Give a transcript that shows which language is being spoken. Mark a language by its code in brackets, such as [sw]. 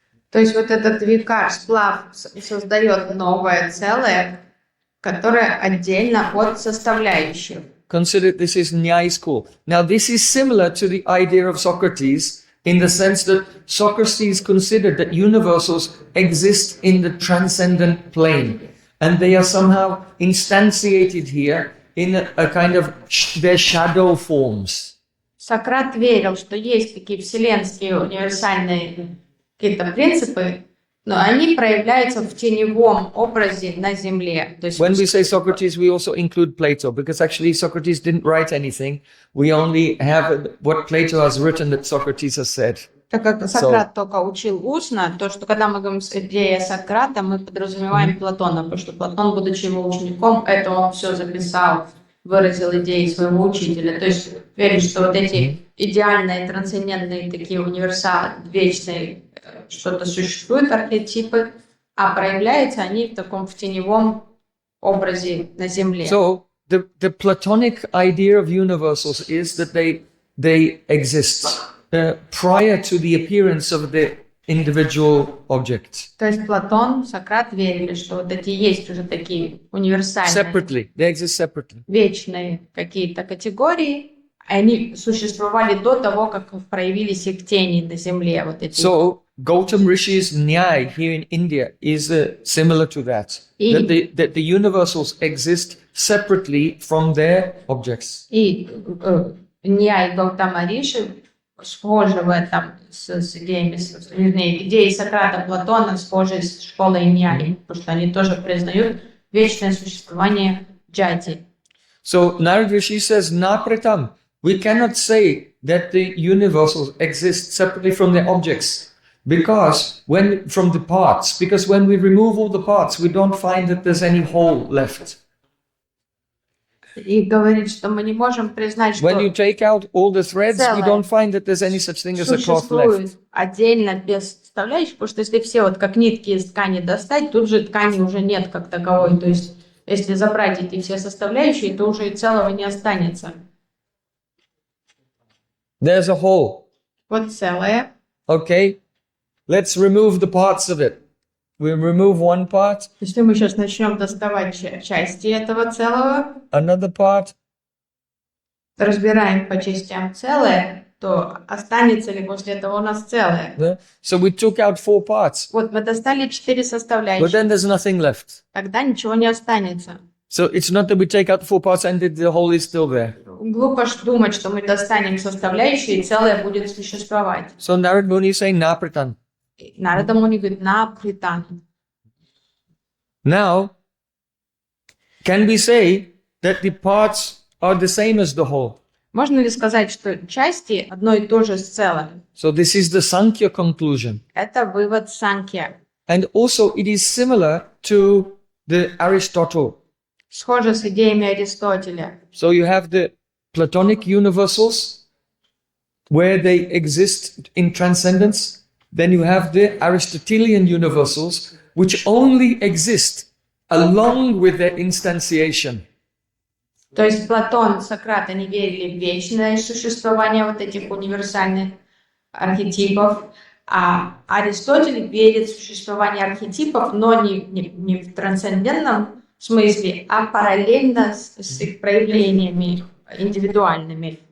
[ru] То есть вот этот викар, сплав, создает новое целое, которое отдельно от составляющих. [en] Consider this is Nyaya school. Now, this is similar to the idea of Socrates in the sense that Socrates considered that universals exist in the transcendent plane, and they are somehow instantiated here in a kind of their shadow forms. [ru] Сократ верил, что есть такие вселенские универсальные какие-то принципы, но они проявляются в теневом образе на Земле. То есть, [en] When we say Socrates, we also include Plato, because actually Socrates didn't write anything. We only have what Plato has written that Socrates has said. [ru] так как Сократ только учил устно, то, что когда мы говорим идея Сократа, мы подразумеваем Платона, потому что Платон, будучи его учеником, это он все записал, выразил идеи своего учителя. То есть верит, что вот эти идеальные, трансцендентные такие универсалы, вечные, что-то существуют, архетипы, а проявляются они в теневом образе на Земле. [en] So the Platonic idea of universals is that they exist prior to the appearance of the individual object. [ru] То есть Платон, Сократ верили, что вот эти есть уже такие универсальные, [en] Separately, they exist separately. [ru] вечные какие-то категории, они существовали до того, как проявились их тени на Земле. Вот эти. [en] So Gautam Rishi's Nyaya here in India is similar to that. That the universals exist separately from their objects. [ru] И Ньяй Гаутама Риши схожи в этом с идеями, идеи Сократа, Платона схожи с школой Ньяи, потому что они тоже признают вечное существование джати. [en] So Narada Rishi says, Napratam, we cannot say that the universals exist separately from their objects. Because when we remove all the parts, we don't find that there's any whole left. [ru] И говорит, что мы не можем признать, [en] When you [ru] что [en] take out all the threads, you [ru] Целое. [en] don't find that there's any such thing as a cloth left. [ru] существует отдельно без составляющих, потому что если все вот как нитки из ткани достать, тут же ткани уже нет как таковой. То есть если забрать эти все составляющие, то уже и целого не останется. [en] There's a whole. [ru] Вот целое. [en] Okay? Let's remove the parts of it. We remove one part, [ru] Если мы сейчас начнем доставать части этого целого, [en] another part, [ru] разбираем по частям целое, то останется ли после этого у нас целое? [en] yeah? So we took out 4 parts, [ru] Вот мы достали 4 [en] but [ru] составляющих, [en] then there's nothing left. [ru] тогда ничего не останется. [en] So it's not that we take out the 4 parts and the whole is still there. [ru] Глупо думать, что мы достанем составляющие, и целое будет существовать. [en] So Narada Muni is saying, Napritan. [ru] Нарада Муни говорит, напритан. [en] Now, can we say that the parts are the same as the whole? [ru] Можно ли сказать, что части одно и то же с целым? [en] So this is the Sankhya conclusion. [ru] Это вывод Санkhья. [en] And also it is similar to the Aristotle. [ru] Схоже с идеями Аристотеля. [en] So you have the Platonic universals, where they exist in transcendence. Then you have the Aristotelian universals, which only exist along with their instantiation. [ru] То есть Платон, Сократ, они верили в вечное существование вот этих универсальных архетипов, а Аристотель верит в существование архетипов, но не в трансцендентном смысле, а параллельно с их проявлениями индивидуальными.